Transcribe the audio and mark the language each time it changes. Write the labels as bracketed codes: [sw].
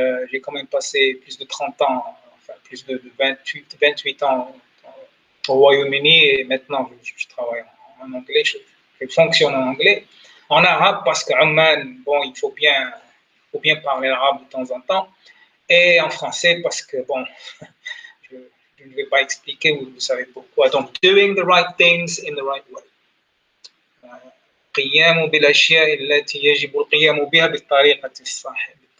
[fr] J'ai quand même passé plus de 30 ans, enfin plus de 28 ans au Royaume-Uni et maintenant je travaille en anglais, je fonctionne en anglais. En arabe parce qu'à Oman, bon, il faut bien parler arabe de temps en temps. Et en français parce que, bon, je ne vais pas expliquer, vous savez pourquoi. [en] Donc, doing the right things in the right way. [ar] قيام بالأشياء التي يجب القيام بها بالطريقة الصحيحة.